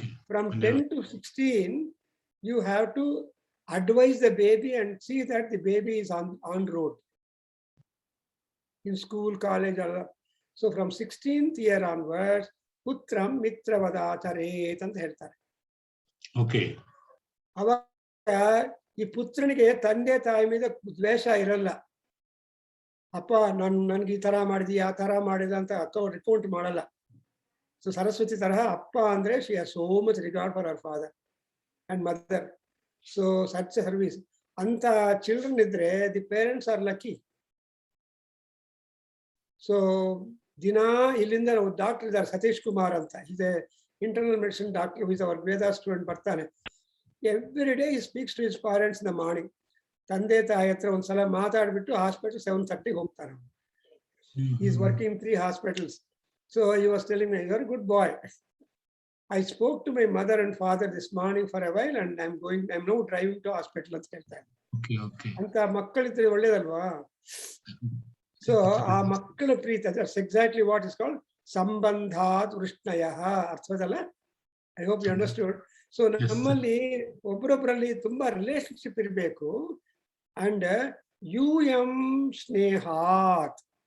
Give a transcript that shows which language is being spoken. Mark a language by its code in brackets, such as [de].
[en] From 10 to 16 you have to advise the baby and see that the baby is on road in school, college. So from 16th year onwards [sa] putram mitravadacharet [kn] ಅಂತ ಹೇಳ್ತಾರೆ. ಅವಾಗ ಈ ಪುತ್ರನಿಗೆ ತಂದೆ ತಾಯಿ ಮೇಲೆ ದ್ವೇಷ ಇರಲ್ಲ. ಅಪ್ಪ ನನ್ಗೆ ಈ ತರ ಮಾಡಿದಿ, ಆ ತರ ಮಾಡಿದ ಅಂತ ರಿಪೋರ್ಟ್ ಮಾಡಲ್ಲ. ಸೊ ಸರಸ್ವತಿ ತರಹ ಅಪ್ಪ ಅಂದ್ರೆ [en] she has so much regard for her father and mother. So such a service. [kn] ಅಂತ ಚಿಲ್ಡ್ರನ್ ಇದ್ರೆ [en] The parents are lucky. [kn] So ದಿನಾ ಇಲ್ಲಿಂದ ಡಾಕ್ಟರ್ ಇದ್ದಾರೆ ಸತೀಶ್ ಕುಮಾರ್ ಅಂತ, [en] Is a internal medicine doctor, is our ವೇದ student. [kn] ಬರ್ತಾನೆ [en] Every day, he speaks to his parents in the morning. [kn] ತಂದೆ ತಾಯಿ ಹತ್ರ ಒಂದ್ಸಲ ಮಾತಾಡ್ಬಿಟ್ಟು ಹಾಸ್ಪಿಟಲ್ 7:30 ಹೋಗ್ತಾರೆ. [en] Is working 3 hospitals. So he was telling me, you're a good boy. I spoke to my mother and father this morning for a while and I'm now driving to hospital [kn] ಅಂತ ಹೇಳ್ತಾರೆ. ಅಂತ ಮಕ್ಕಳಿದ್ರೆ ಒಳ್ಳೇದಲ್ವಾ? So ಆ ಮಕ್ಕಳ ಪ್ರೀತಿ, [en] that's exactly what is called [sa] ಸಂಬಂಧಾತ್ ವೃಷ್ಣಯ. [kn] ಅರ್ಥವಲ್ಲ? [en] I hope you understood. [kn] So ನಮ್ಮಲ್ಲಿ ಒಬ್ಬರೊಬ್ಬರಲ್ಲಿ ತುಂಬಾ relationship ಇರಬೇಕು. And UM ಸ್ನೇಹಾತ್.